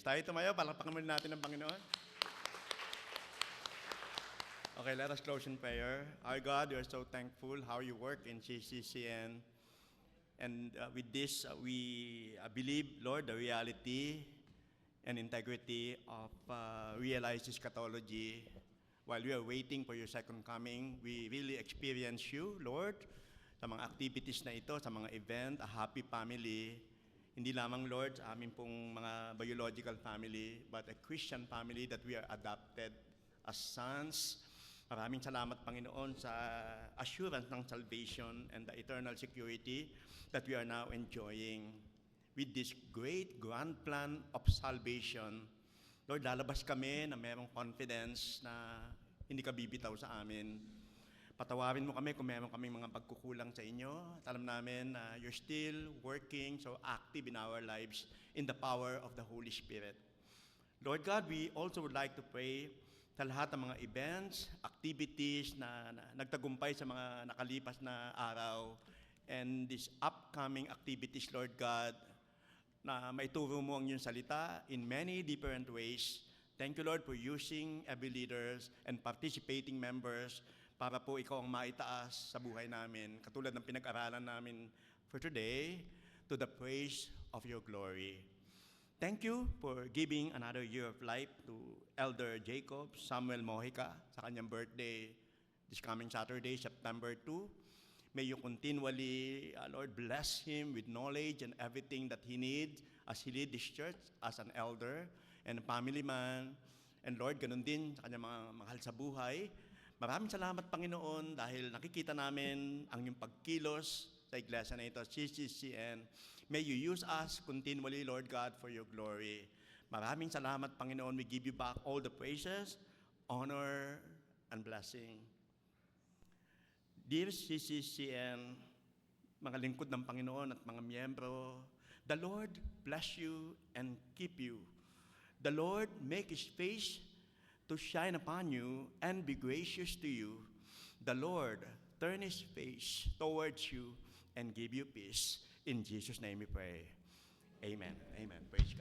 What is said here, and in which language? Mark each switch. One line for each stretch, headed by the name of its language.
Filipino: Tayo tumayo, palakpakan muna natin ang Panginoon.
English: Okay, let us close in prayer. Our God, we are so thankful how you work in CCCN. And with this, we believe, Lord, the reality and integrity of realized eschatology. While we are waiting for your second coming, we really experience you, Lord,
Filipino: sa mga activities na ito, sa mga event,
English: a happy family.
Filipino: Hindi lamang, Lord, sa aming pong mga
English: biological family, but a Christian family that we are adopted as sons.
Filipino: Maraming salamat, Panginoon, sa
English: assurance ng salvation and the eternal security that we are now enjoying with this great grand plan of salvation.
Filipino: Lord, lalabas kami na mayroong confidence na hindi ka bibitaw sa amin. Patawarin mo kami kung mayroong kaming mga pagkukulang sa inyo.
English: Alam namin na you're still working so active in our lives in the power of the Holy Spirit. Lord God, we also would like to pray
Filipino: sa lahat ng mga events, activities na nagtagumpay sa mga nakalipas na araw,
English: and these upcoming activities, Lord God,
Filipino: na maituro mo ang iyong salita
English: in many different ways. Thank you, Lord, for using every leaders and participating members
Filipino: para po ikaw ang maitaas sa buhay namin, katulad ng pinag-aralan namin
English: for today, to the praise of your glory. Thank you for giving another year of life to Elder Jacob Samuel Mojica
Filipino: sa kanyang
English: birthday this coming Saturday, September 2. May you continually, Lord, bless him with knowledge and everything that he needs as he lead this church as an elder and a family man. And Lord,
Filipino: ganun din sa kanyang mga mahal sa buhay. Maraming salamat, Panginoon, dahil nakikita namin ang iyong pagkilos sa iglesia na ito, CCCN.
English: May you use us continually, Lord God, for your glory.
Filipino: Maraming salamat, Panginoon.
English: We give you back all the praises, honor, and blessing. Dear CCCN,
Filipino: mga lingkod ng Panginoon at mga miyembro,
English: the Lord bless you and keep you. The Lord make His face to shine upon you and be gracious to you. The Lord turn His face towards you and give you peace. In Jesus' name we pray. Amen. Amen.